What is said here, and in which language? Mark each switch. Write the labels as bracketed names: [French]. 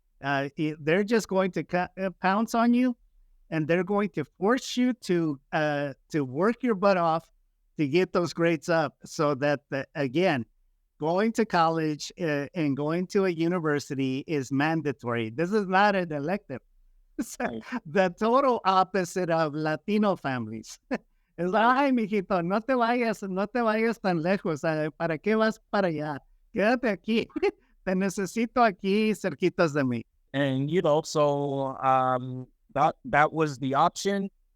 [English] They're just going to pounce on you, and they're going to force you to work your butt off to get those grades up, so that again, going to college and going to a university is mandatory. This is not an elective. The total opposite of Latino families. [Spanish] Es like, ay, mijito, no te vayas tan lejos. ¿Para qué vas para allá? Quédate aquí. Te necesito aquí, cerquitas de mí. [English] And, so that was the option.